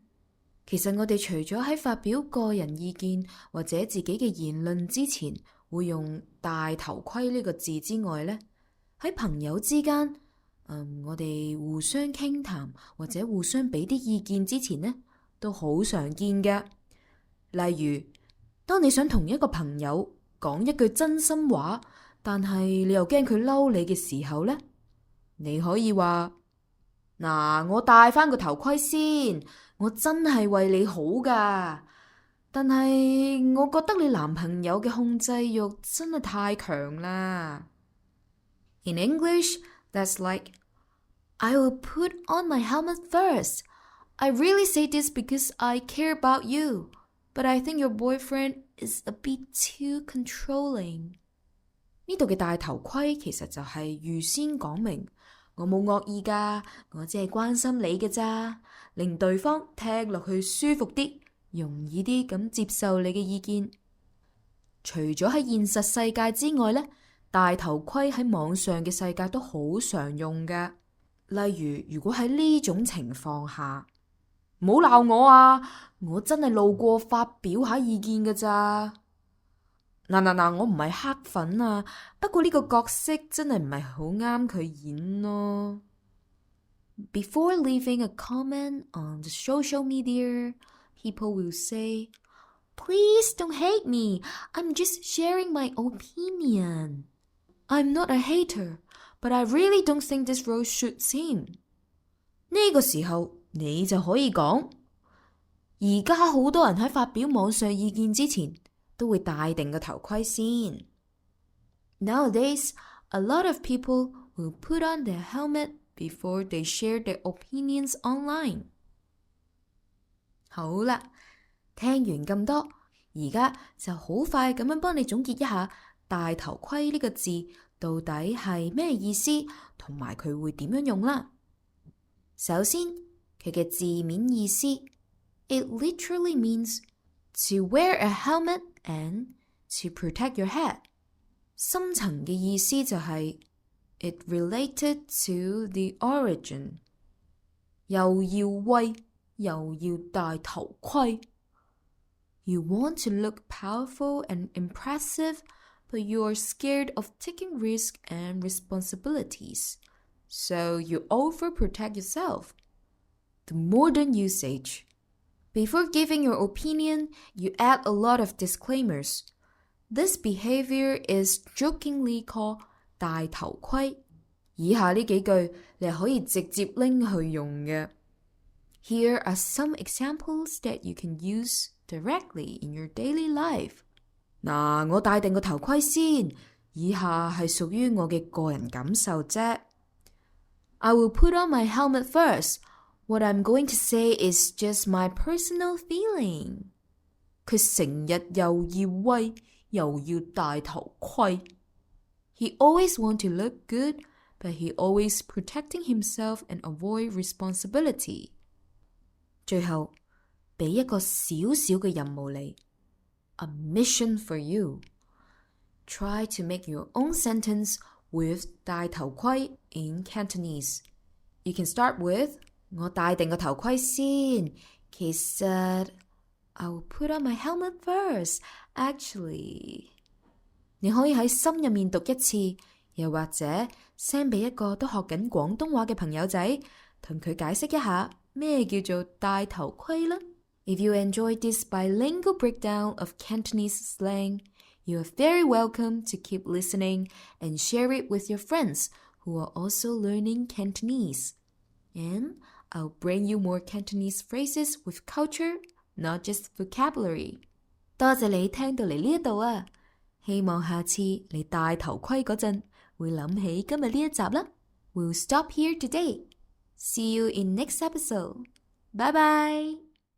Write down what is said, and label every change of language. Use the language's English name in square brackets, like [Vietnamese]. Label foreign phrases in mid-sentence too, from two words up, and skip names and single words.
[Cantonese] 其實我哋除咗喺發表個人意見或者自己嘅言論之前會用戴頭盔呢個字之外呢，喺朋友之間，我哋互相傾談或者互相俾啲意見之前呢，都好常見嘅。例如，當你想同一個朋友講一句真心話，但係你又驚佢嬲你嘅時候呢，你可以話：嗱，我戴返個頭盔先，我真係為你好㗎。但係我覺得你男朋友嘅控制欲真係太強啦。 [English] In English, that's like, I will put on my helmet first. I really say this because I care about you, but I think your boyfriend is a bit too controlling. [Cantonese] 呢度嘅戴頭盔其實就係預先講明，我冇惡意㗎，我只係關心你嘅咋，令對方聽落去舒服啲，容易啲咁接受你嘅意見。除咗喺現實世界之外呢，戴頭盔喺網上嘅世界都好常用㗎。例如，如果喺呢種情況下，唔好鬧我啊！我真係路過發表下意見㗎咋。嗱，我唔係黑粉啊，不過呢個角色真係唔係好啱佢演咯。 [English] Before leaving a comment on the social media, people will say, Please don't hate me. I'm just sharing my opinion. I'm not a hater, but I really don't think this role suits him. [Cantonese] 呢個時候你就可以講，而家好多人喺發表網上意見之前都會戴定個頭盔先。 [English] Nowadays, a lot of people will put on their helmet before they share their opinions online. [Cantonese] 好啦，聽完咁多，而家就好快咁樣幫你總結一下戴頭盔呢個字到底係咩意思，同埋佢會點樣用啦。首先，佢嘅字面意思 [English] ，it literally means to wear a helmet and to protect your head。 [Cantonese] 深層嘅意思就係 [English] it related to the origin， [Cantonese] 又要威又要戴頭盔。 [English] You want to look powerful and impressive, but you are scared of taking risk and responsibilities, so you overprotect yourself. The modern usage. Before giving your opinion, you add a lot of disclaimers. This behavior is jokingly called [Cantonese] 戴頭盔。以下呢幾句你可以直接拎去用嘅。 [English] Here are some examples that you can use directly in your daily life. [Cantonese] 嗱，我戴定個頭盔先，以下係屬於我嘅個人感受啫。 [English] I will put on my helmet first. What I'm going to say is just my personal feeling. [Cantonese] 佢成日又要威，又要戴頭盔。 [English] He always want to look good, but he always protecting himself and avoid responsibility. [Cantonese] 最後，俾一個小小嘅任務你。 [English] A mission for you. Try to make your own sentence with [Cantonese] 戴頭盔 [English] in Cantonese. You can start with [Cantonese] 我戴定個頭盔先。 [English] 其實 I will put on my helmet first. Actually， [Cantonese] 你可以喺心入面讀一次，又或者 send 俾一個都學緊廣東話嘅朋友仔，同佢解釋一下咩叫做戴頭盔啦。 [English] If you enjoyed this bilingual breakdown of Cantonese slang, You are very welcome to keep listening and share it with your friends who are also learning Cantonese. And I'll bring you more Cantonese phrases with culture, not just vocabulary. [Cantonese] 多謝你聽到嚟呢一度啊！希望下次你戴頭盔嗰陣會諗起今日呢一集啦。 [English] We'll stop here today. See you in next episode. Bye bye!